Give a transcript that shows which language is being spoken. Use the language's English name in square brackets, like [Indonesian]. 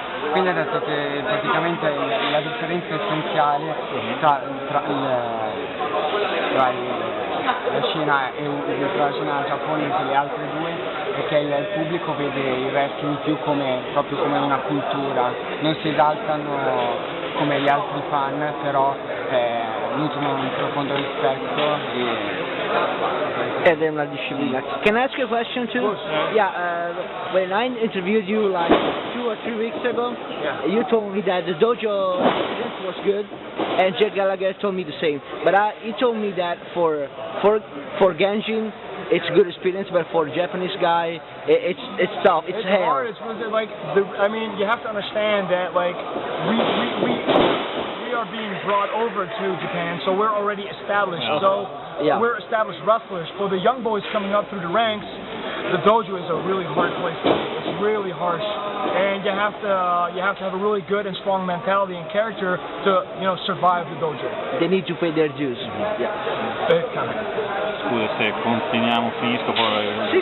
[Italian] Quindi ha detto che praticamente la differenza essenziale tra la scena giapponese e le altre due è che il pubblico vede il wrestling più proprio come una cultura, non si esaltano come gli altri fan, però nutrono un profondo rispetto ed è una disciplina. [English] Can I ask you a question too? Yeah, when I interviewed you like 2 or 3 weeks ago, you told me that the dojo experience was good, and Jack Gallagher told me the same. But he told me that for Genjin, it's a good experience, but for a Japanese guy, it's tough. It's hell. Hard. It's really like I mean, you have to understand that like we are being brought over to Japan, so we're already established. So we're established wrestlers. For the young boys coming up through the ranks, the dojo is a really hard place to be. It's really harsh, and you have to have a really good and strong mentality and character to survive the dojo. They need to pay their dues. [Italian] Scusa se continuiamo, finisco poi.